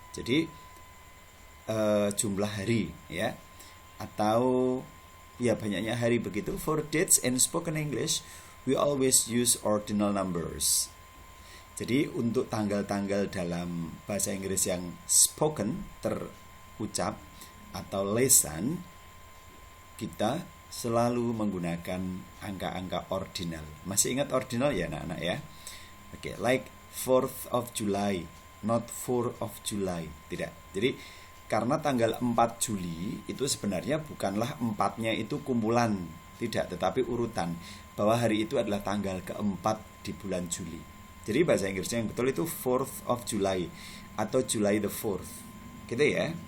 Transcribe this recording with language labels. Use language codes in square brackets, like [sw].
[id] Jadi jumlah hari ya, atau ya banyaknya hari begitu. [en] For dates in spoken English, we always use ordinal numbers. [id] Jadi untuk tanggal-tanggal dalam bahasa Inggris yang spoken, terucap atau lisan, kita selalu menggunakan angka-angka ordinal. Masih ingat ordinal ya anak-anak ya? [en] Oke, like 4th of July, not 4th of July. [id] Tidak. Jadi karena tanggal 4 Juli itu sebenarnya bukanlah empatnya itu kumpulan, tidak, tetapi urutan. Bahwa hari itu adalah tanggal keempat di bulan Juli. Jadi bahasa Inggrisnya yang betul itu [en] 4th of July [id] atau [en] July the 4th. [id] Gitu ya.